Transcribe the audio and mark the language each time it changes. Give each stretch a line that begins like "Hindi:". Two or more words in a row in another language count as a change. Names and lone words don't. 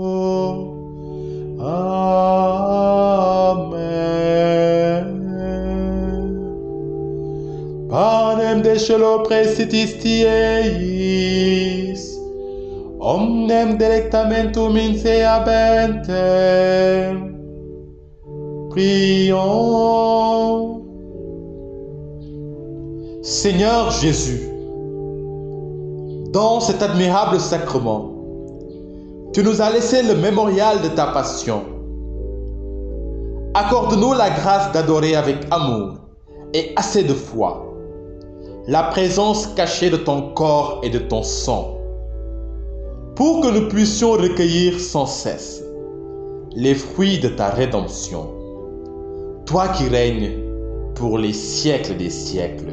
French: Amen.
Latin: Panem de celo praesitiis, omnem delectamentum inseabentem.
French: Prions. Seigneur Jésus, dans cet admirable sacrement, tu nous as laissé le mémorial de ta passion. Accorde-nous la grâce d'adorer avec amour et assez de foi la présence cachée de ton corps et de ton sang, pour que nous puissions recueillir sans cesse les fruits de ta rédemption, toi qui règnes pour les siècles des siècles.